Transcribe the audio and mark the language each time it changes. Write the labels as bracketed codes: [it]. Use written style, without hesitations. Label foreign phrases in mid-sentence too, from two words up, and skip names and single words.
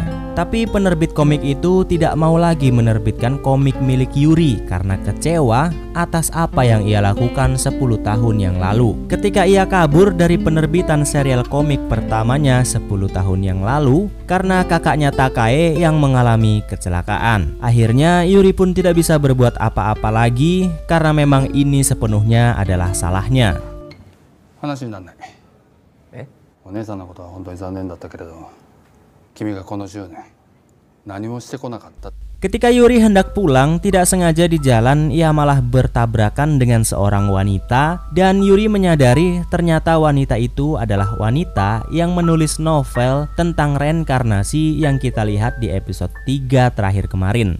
[id] Tapi penerbit komik itu tidak mau lagi menerbitkan komik milik Yuri karena kecewa atas apa yang ia lakukan 10 tahun yang lalu. Ketika ia kabur dari penerbitan serial komik pertamanya 10 tahun yang lalu karena kakaknya Takae yang mengalami kecelakaan. Akhirnya Yuri pun tidak bisa berbuat apa-apa lagi karena memang ini sepenuhnya adalah salahnya. [ja] 話にならない。お姉さんのことは本当に残念だったけれど、君がこの10年何もしてこなかった。 [id] Ketika Yuri hendak pulang, tidak sengaja di jalan ia malah bertabrakan dengan seorang wanita dan Yuri menyadari ternyata wanita itu adalah wanita yang menulis novel tentang reinkarnasi yang kita lihat di episode 3 terakhir kemarin.